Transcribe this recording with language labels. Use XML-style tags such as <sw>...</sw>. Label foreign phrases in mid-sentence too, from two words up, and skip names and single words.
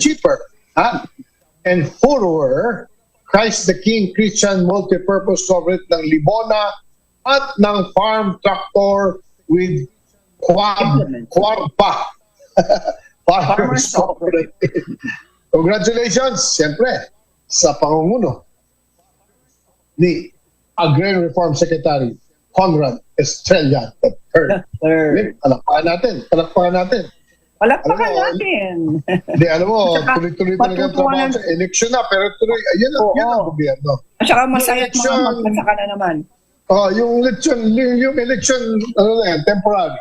<tl>Cheaper, ha? And Furor, Christ the King Christian Multipurpose Cooperative ng Libona at ng Farm Tractor with Implement. Quadpa. Farmers Farmers Cooperative. Congratulations, siyempre, sa pangumuno ni Agrarian Reform Secretary Conrad Estrella III. Third. Palakpakan natin. Palakpakan Alam mo, natin. Hindi, alam mo, At saka, tuloy-tuloy talaga ang trabaho matutuwa sa eleksyon na, pero tuloy, yan Oo. ang gobyerno. At saka masaya at mga Election. magsasaka na naman. Yung election, ano na yan, temporary.</tl>